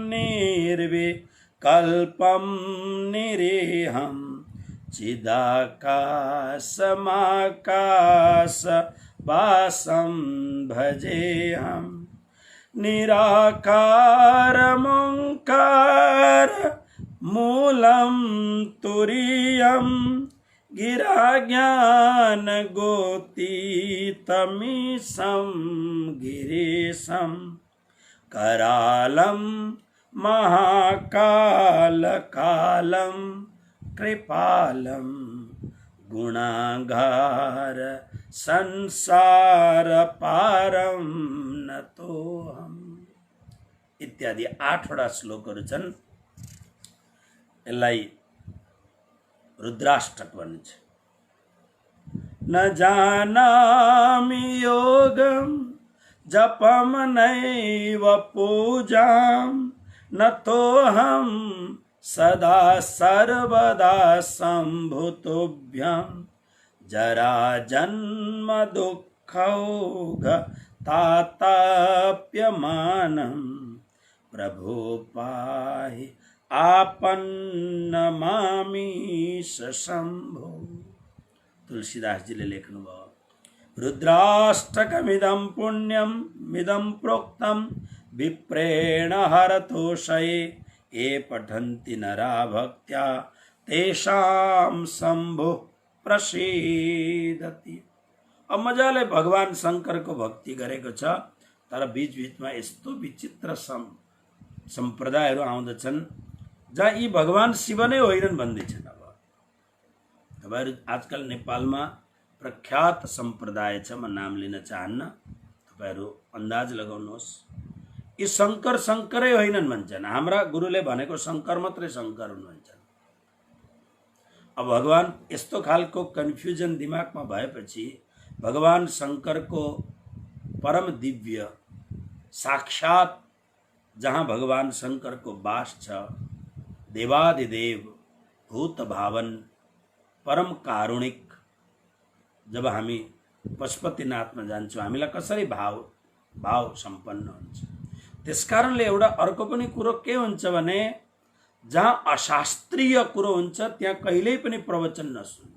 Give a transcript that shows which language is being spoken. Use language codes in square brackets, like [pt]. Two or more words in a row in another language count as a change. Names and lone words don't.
[sa] निर्विकल्पं निरीहं चिदाकाशमाकाश वासं भजेऽहं निराकारमोङ्कार मूलं तुरीयं गिराज्ञान गोतीतमीशं गिरीशं करालं महाकालकालं कृपालं गुणागार संसार पारम नतोहम [ne] इत्यादि 8वटा श्लोकहरू छन्। यसलाई रुद्राष्टक भनिन्छ। [sa] न जानामि योगं जपम नैव पूजां नतोऽहं सदा सर्वदा सम्भुतुभ्यं जरा जन्म दुःखौघ ताताप्यमानं प्रभो पाहि आपन्नमामीश शम्भो। [ne] तुलसीदास जी ले लेखनु भयो [sa] रुद्राष्टकमिदं पुण्यं मिदं प्रोक्तं विप्रेण हरतोषये ये पठन्ति नरा भक्त्या तेषां शम्भु प्रसीदति। [ne] अब मजाले भगवान शंकर को भक्ति गरेको छ तर बीच बीचमा यस्तो विचित्र सम्प्रदायहरू आउँदछन् जहाँ यी भगवान शिव नै होइनन् भन्दैछन्। अब तपाईहरु आजकल नेपालमा प्रख्यात सम्प्रदाय छ, म नाम लिन चाहन्न, तपाईहरु अन्दाज लगाउनुहोस्। यी शंकर शंकरै होइनन् भन्छन्। हाम्रा गुरुले भनेको शंकर मात्रै शंकर हुन् भन्छन्। अब भगवान यस्तो खालको कन्फ्युजन दिमागमा भएपछि भगवान शंकर को परम दिव्य साक्षात जहाँ भगवान शंकर को वास छ, देवादिदेव भूत भावन परम कारुणिक, जब हामी पशुपतिनाथमा जान्छौँ हामीलाई कसरी भाव सम्पन्न हुन्छ। त्यसकारणले एउटा अर्को पनि कुरो के हुन्छ भने जहाँ अशास्त्रीय कुरो हुन्छ त्यहाँ कहिल्यै पनि प्रवचन नसुन्नु।